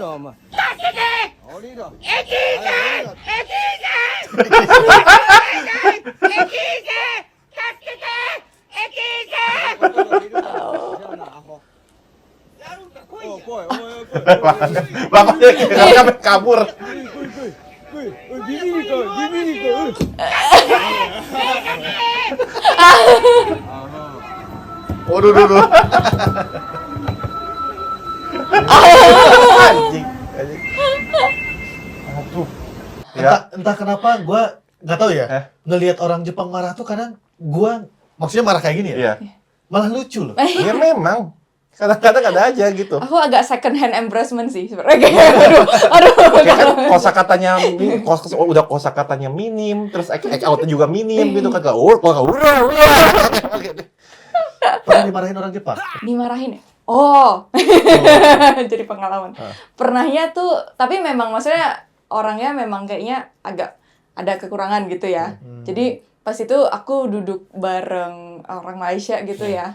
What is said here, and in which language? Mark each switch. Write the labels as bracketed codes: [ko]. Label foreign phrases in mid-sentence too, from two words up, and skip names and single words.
[ja] ろお前助けて降りろ駅員さん駅員さん駅員さん助けて駅員さん降りるからじゃあなアホやるんか来いや。おい来いお前来い [id] Bapaknya sampai kabur. [ja] 来いおいビビりかビビりか [id] Waduh, duh. Anjing. Aduh. Entah kenapa gue nggak tahu ya. Ngelihat orang Jepang marah tuh kadang gue maksudnya marah kayak gini ya. Iya. Malah lucu loh. Ya memang. Kadang-kadang ada aja gitu. Aku agak [en] second hand embarrassment [id] sih sebenarnya. Kayak, aduh. Kayak kan kosakatanya udah kosakatanya minim, terus [en] act out- [id] nya juga minim gitu kan. Pernah dimarahin orang Jepang? Dimarahin ya? Oh. Jadi pengalaman. Pernahnya tuh, tapi memang maksudnya orangnya memang kayaknya agak ada kekurangan gitu ya. Jadi pas itu aku duduk bareng orang Malaysia gitu ya.